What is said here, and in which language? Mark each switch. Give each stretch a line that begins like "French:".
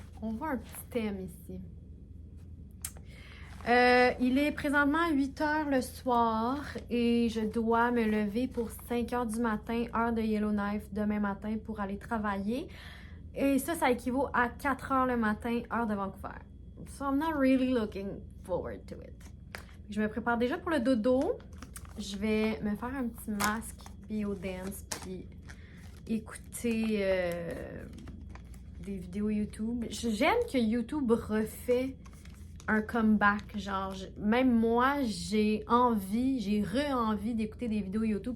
French: On voit un petit thème ici. Il est présentement 8 h le soir et je dois me lever pour 5 h du matin, heure de Yellowknife, demain matin pour aller travailler. Et ça équivaut à 4 h le matin, heure de Vancouver.
English: So I'm not really looking forward to it.
French: Je me prépare déjà pour le dodo. Je vais me faire un petit masque BioDance puis écouter des vidéos YouTube. J'aime que YouTube refait un comeback. Genre, même moi, j'ai re-envie d'écouter des vidéos YouTube.